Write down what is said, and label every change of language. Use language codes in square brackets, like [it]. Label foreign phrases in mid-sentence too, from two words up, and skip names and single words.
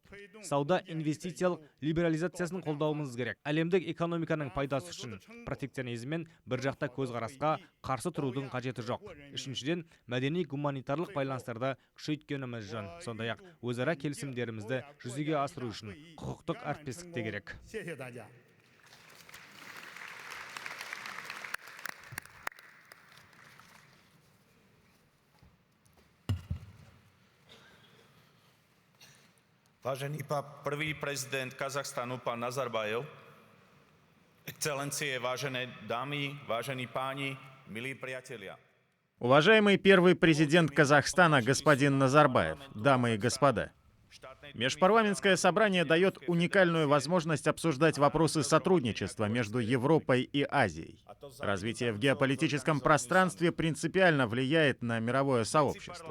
[kk] Сауда инвестициялық либерализациясын қолдауымыз керек. Әлемдік экономиканың пайдасы үшін протекционизм мен бір жақта көзқарасқа қарсы тұрудың қажеті жоқ. Үшіншіден, мәдени гуманитарлық байланыстарды күшейткеніміз жөн. Сондай-ақ өзара келісімдерімізді жүзеге асыру үшін құқықтық әріптестік те керек. [zh] 谢谢大家。 [sk] Vážený prvý prezident Kazachstanu, pán Nazarbájev, excelencie, vážené dámy, vážení páni, milí priatelia. [ru] Уважаемый первый президент Казахстана господин Назарбаев, дамы и господа, Межпарламентское собрание дает уникальную возможность обсуждать вопросы сотрудничества между Европой и Азией. Развитие в геополитическом пространстве принципиально влияет на мировое сообщество.